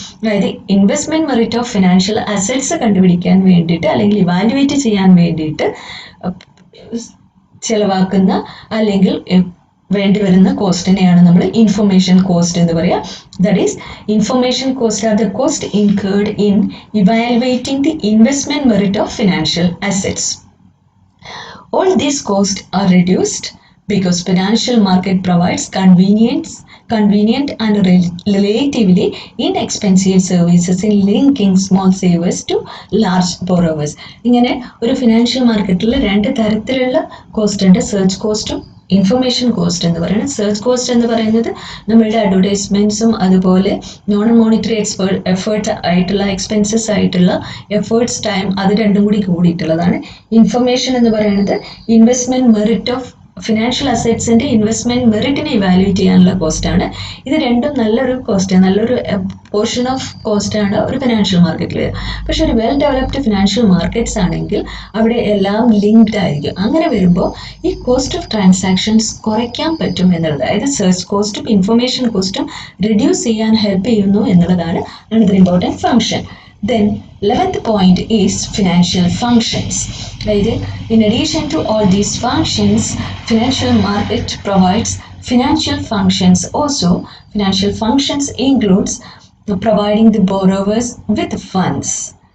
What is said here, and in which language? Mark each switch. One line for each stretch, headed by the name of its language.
Malayalam: അതായത് investment merit of financial assets കണ്ടുപിടിക്കാൻ വേണ്ടിയിട്ട് അല്ലെങ്കിൽ ഇവാലുവേറ്റ് ചെയ്യാൻ വേണ്ടിയിട്ട് ചിലവാക്കുന്ന അല്ലെങ്കിൽ വേണ്ടി വരുന്ന കോസ്റ്റിനെയാണ് നമ്മൾ ഇൻഫർമേഷൻ കോസ്റ്റ് എന്ന് പറയുക.
English: That is information cost are the cost incurred in evaluating the investment merit of financial assets. All these costs are reduced because financial market provides convenient and relatively inexpensive services in linking small savers to large borrowers.
Malayalam: ഇങ്ങനെ ഒരു financial മാർക്കറ്റിൽ രണ്ട് തരത്തിലുള്ള cost ഉണ്ട്, search കോസ്റ്റും information cost എന്ന് പറയുന്നത്. Search cost എന്ന് പറയുന്നത് നമ്മളുടെ അഡ്വർടൈസ്മെൻറ്റ്സും അതുപോലെ നോൺ മോണിറ്ററി എഫേർട്ട് ആയിട്ടുള്ള എക്സ്പെൻസസ് ആയിട്ടുള്ള എഫേർട്സ് ടൈം അത് രണ്ടും കൂടി കൂടിയിട്ടുള്ളതാണ്. ഇൻഫർമേഷൻ എന്ന് പറയുന്നത് investment merit of financial അസറ്റ്സിൻ്റെ investment മെറിറ്റിനെ evaluate ചെയ്യാനുള്ള കോസ്റ്റാണ്. ഇത് രണ്ടും നല്ലൊരു കോസ്റ്റ്, നല്ലൊരു പോർഷൻ ഓഫ് കോസ്റ്റാണ് ഒരു ഫിനാൻഷ്യൽ മാർക്കറ്റിൽ വരിക. പക്ഷെ ഒരു വെൽ ഡെവലപ്ഡ് ഫിനാൻഷ്യൽ മാർക്കറ്റ്സ് ആണെങ്കിൽ അവിടെ എല്ലാം ലിങ്ക്ഡ് ആയിരിക്കും. അങ്ങനെ വരുമ്പോൾ ഈ കോസ്റ്റ് ഓഫ് ട്രാൻസാക്ഷൻസ് കുറയ്ക്കാൻ പറ്റും എന്നുള്ളത്, അതായത് സെർച്ച് കോസ്റ്റും ഇൻഫർമേഷൻ കോസ്റ്റും റിഡ്യൂസ് ചെയ്യാൻ ഹെൽപ്പ് ചെയ്യുന്നു എന്നുള്ളതാണ്
English: another important function. Then 11th point is financial functions. In addition to all these functions, financial market provides financial functions also. Financial functions includes providing the borrowers with funds.